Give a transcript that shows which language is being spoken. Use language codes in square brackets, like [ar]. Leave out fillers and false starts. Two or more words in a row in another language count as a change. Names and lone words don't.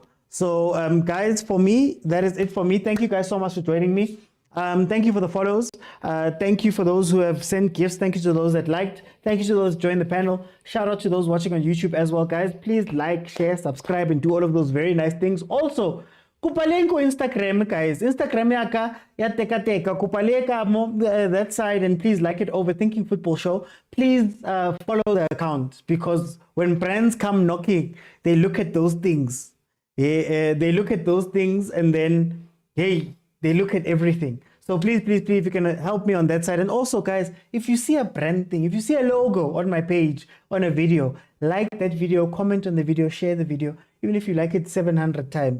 [en] So guys, for me, that is it for me. Thank you guys so much for joining me. Thank you for the follows. Thank you for those who have sent gifts. Thank you to those that liked. Thank you to those who joined the panel. Shout out to those watching on YouTube as well, guys. Please like, share, subscribe, and do all of those very nice things. Also, kupalenko Instagram, guys. Instagram yaka ya teka kupaleka that side, and please like it, Overthinking Football Show. Please follow the account, because when brands come knocking, they look at those things. They look at those things, and then hey, they look at everything. So please, if you can help me on that side. And also, guys, if you see a brand thing, if you see a logo on my page, on a video, like that video, comment on the video, share the video, even if you like it 700 times.